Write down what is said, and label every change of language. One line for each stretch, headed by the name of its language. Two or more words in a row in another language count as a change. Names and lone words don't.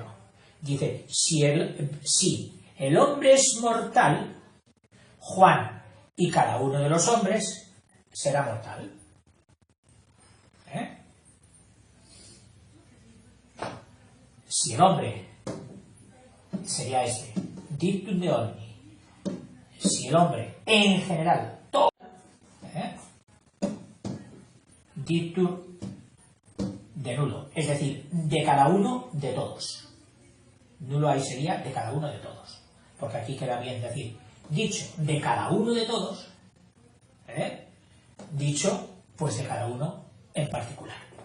Spanish: Dice, si el hombre es mortal, Juan y cada uno de los hombres será mortal. Si el hombre sería este,
Latin: dictum de omni,
Spanish: si el hombre en general, todo,
Latin: dictum de nulo,
Spanish: es decir, de cada uno de todos. Nulo ahí sería de cada uno de todos, porque aquí queda bien decir dicho de cada uno de todos, dicho pues de cada uno en particular.